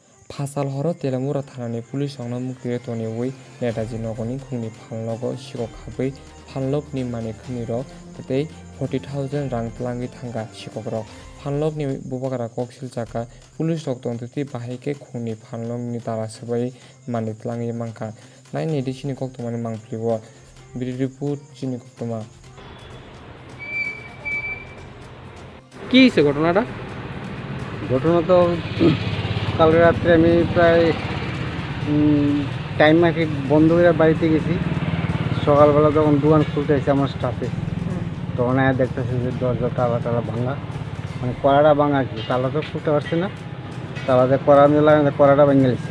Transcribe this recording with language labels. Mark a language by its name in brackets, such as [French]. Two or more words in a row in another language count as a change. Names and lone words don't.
[Kok Borok] Pasal horo Telamura Thanani Police Ongna Mukti Toni Wei Netaji Nogoni Khungni Phalnogo Sikok Habai Phalnokni Mani Khuniro Tei 40,000 rang tlangi thanga Sikokro Phalnokni Bubakara Koksil Chaka Police Rok Tongti Bahike Khungni Phalnokni Tara Sabai Mani Tlangi Mangka Nai Nidi Chini Koktomani Mangpliwo Bidiput Chini Koktoma [Bangla] কি হয়েছে ঘটনাটা? ঘটনা তো কাল রাত্রে আমি প্রায় টাইম মাফিক বন্ধ করে বাড়িতে গেছি। সকালবেলা যখন দোকান খুলতে এসে আমার স্টাফে তখন দেখতেছে যে দরজা তালা ভাঙা, মানে কড়াটা ভাঙা আর কি, তালা তো খুলতে পারছে না, তালাতে কড়া মেলা কড়াটা ভেঙে গেছে।